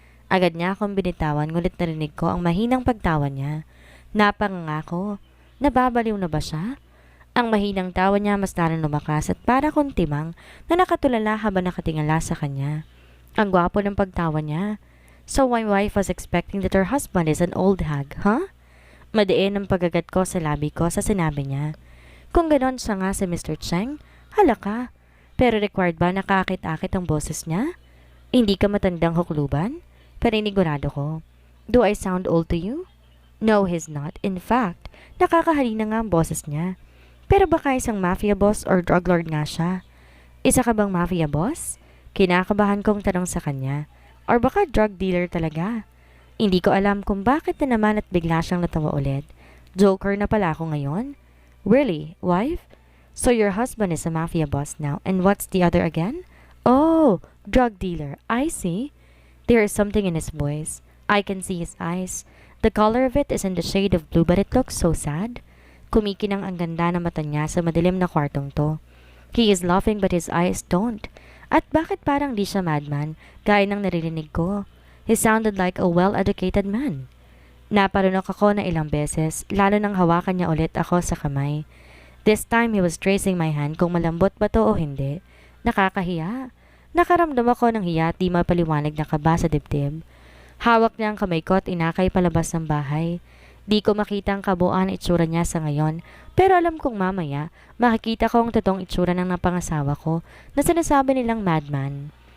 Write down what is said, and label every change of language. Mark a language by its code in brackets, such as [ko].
[tl] Agad niya akong binitawan ngulit narinig ko ang mahinang pagtawa niya. Napanganga ko. Nababaliw na ba siya? Ang mahinang tawa niya mas lalong lumakas at para kong timang na nakatulala habang nakatingala sa kanya. Ang gwapo ng pagtawa niya. [en] So my wife was expecting that her husband is an old hag, huh? [tl] Madiin ang pagagat ko sa labi ko sa sinabi niya. Kung ganon siya nga si Mr. Cheng, hala ka. Pero required ba nakakit-akit ang boses niya? Hindi ka matandang hukluban? Paninigurado ko. [en] Do I sound old to you? No, he's not. [tl] In fact, nakakahalina nga ang boses niya. Pero baka isang mafia boss or drug lord nga siya. Isa ka bang mafia boss? Kinakabahan kong tanong sa kanya. Or baka drug dealer talaga? Hindi ko alam kung bakit na naman at bigla siyang natawa ulit. Joker na pala ako ngayon? [en] Really, wife? So your husband is a mafia boss now, and what's the other again? Oh, drug dealer. I see. There is something in his voice. I can see his eyes. The color of it is in the shade of blue, but it looks so sad. [tl] Kumikinang ang ganda ng mata niya sa madilim na kwartong to. [en] He is laughing but his eyes don't. [tl] At bakit parang di siya madman, gaya ng naririnig ko? [en] He sounded like a well-educated man. [tl] Naparunok ako na ilang beses, lalo nang hawakan niya ulit ako sa kamay. [en] This time he was tracing my hand [tl] kung malambot ba to o hindi. Nakakahiya. Nakaramdam ako ng hiya at di mapaliwanag na kaba sa dibdib. Hawak niya ang kamay ko at inakay palabas ng bahay. Di ko makita ang kabuuan itsura niya sa ngayon, pero alam kong mamaya, makikita ko ang totoong itsura ng napangasawa ko na sinasabi nilang madman.